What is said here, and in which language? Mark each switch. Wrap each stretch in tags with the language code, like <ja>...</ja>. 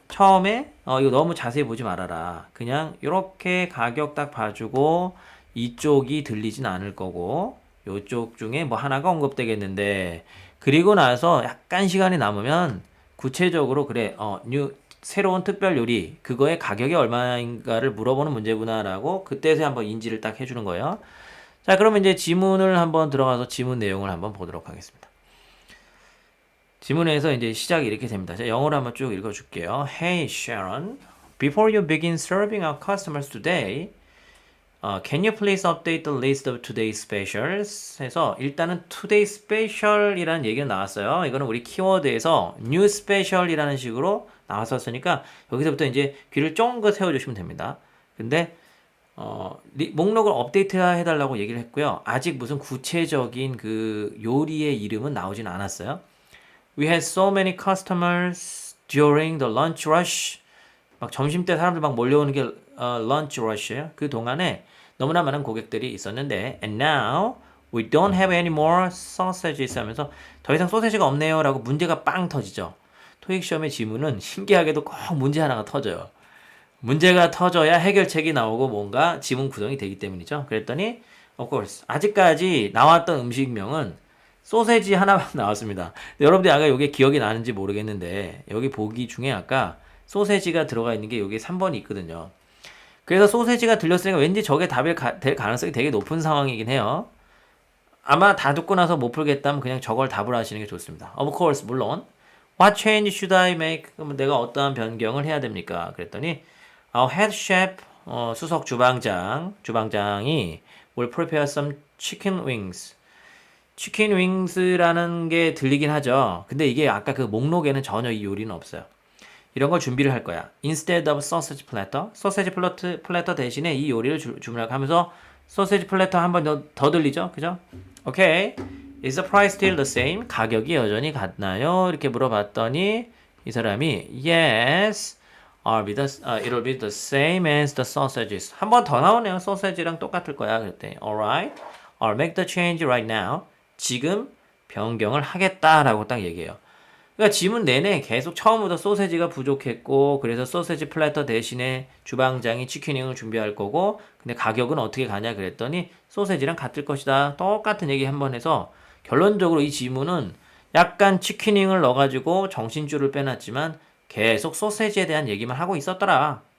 <ko>처음에 이거 너무 자세히 보지 말아라. 그냥 이렇게 가격 딱 봐주고 이쪽이 들리진 않을 거고 요쪽 중에 뭐 하나가 언급되겠는데, 그리고 나서 약간 시간이 남으면 구체적으로 그래 새로운 특별 요리 그거의 가격이 얼마인가를 물어보는 문제구나라고 그때서 한번 인지를 딱 해주는 거예요. 자, 그러면 이제 지문을 한번 들어가서 지문 내용을 한번 보도록 하겠습니다. 지문에서 이제 시작이 이렇게 됩니다. 자, 영어로 한번 쭉 읽어줄게요.</ko> <en>Hey Sharon, before you begin serving our customers today, can you please update the list of today's specials?</en> <ko>해서 일단은 today special이라는 얘기가 나왔어요. 이거는 우리 키워드에서 new special이라는 식으로 나왔었으니까 여기서부터 이제 귀를 쫑긋 세워주시면 됩니다. 근데 목록을 업데이트 해달라고 얘기를 했고요. 아직 무슨 구체적인 그 요리의 이름은 나오진 않았어요.</ko> <en>We had so many customers during the lunch rush.</en> <ko>막 점심때 사람들 막 몰려오는 게 lunch rush예요. 그 동안에 너무나 많은 고객들이 있었는데,</ko> <en>and now we don't have any more sausages</en> <ko>하면서 더 이상 소세지가 없네요 라고 문제가 빵 터지죠. 토익 시험의 지문은 신기하게도 꼭 문제 하나가 터져요. 문제가 터져야 해결책이 나오고 뭔가 지문 구성이 되기 때문이죠. 그랬더니 of course 아직까지 나왔던 음식명은 소세지 하나만 나왔습니다. 여러분들이 아까 이게 기억이 나는지 모르겠는데 여기 보기 중에 아까 소세지가 들어가 있는 게 여기 3번이 있거든요. 그래서 소세지가 들렸으니까 왠지 저게 답이 될 가능성이 되게 높은 상황이긴 해요. 아마 다 듣고 나서 못 풀겠다면 그냥 저걸 답을 하시는 게 좋습니다.</ko> <en>Of course,</en> <ko>물론</ko> <en>What change should I make?</en> <ko>그럼 내가 어떠한 변경을 해야 됩니까? 그랬더니</ko> <en>Our head chef,</en> <ko>수석 주방장이</ko> <en>will prepare some chicken wings.</en> <ko>치킨 윙스라는 게 들리긴 하죠. 근데 이게 아까 그 목록에는 전혀 이 요리는 없어요. 이런 걸 준비를 할 거야.</ko> <en>Instead of sausage platter,</en> <ko>소세지 플래터 대신에 이 요리를 주문하고 하면서 소세지 플래터 한 번 더 들리죠? 그죠? 오케이.</ko> <en>Is the price still the same?</en> <ko>가격이 여전히 같나요? 이렇게 물어봤더니 이 사람이</ko> <en>Yes, it'll be the same as the sausages.</en> <ko>한 번 더 나오네요. 소세지랑 똑같을 거야. 그랬더니</ko> <en>Alright, I'll make the change right now.</en> <ko>지금 변경을 하겠다라고 딱 얘기해요. 그러니까 지문 내내 계속 처음부터 소세지가 부족했고 그래서 소세지 플래터 대신에 주방장이 치킨윙을 준비할 거고, 근데 가격은 어떻게 가냐 그랬더니 소세지랑 같을 것이다. 똑같은 얘기 한번 해서 결론적으로 이 지문은 약간 치킨윙을 넣어가지고 정신줄을 빼놨지만 계속 소세지에 대한 얘기만 하고 있었더라.</ko>